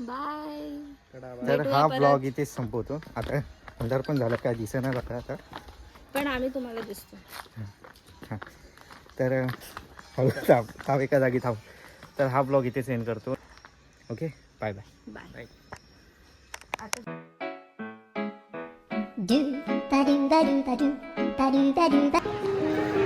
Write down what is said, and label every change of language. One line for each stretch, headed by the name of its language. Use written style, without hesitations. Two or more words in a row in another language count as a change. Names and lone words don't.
Marathi: बाय. तर हा ब्लॉग इथेच संपवतो. आता अंधार पण झाला, काय दिसेना झालं आता. पण आम्ही तुम्हाला दिसतो. हां तर हळू थांब एका जागी थांब. तर हा ब्लॉग इथेच एंड करतो.
English: okay bye bye.
Marathi: बाय. Do ba do ba do ba do ba do ba.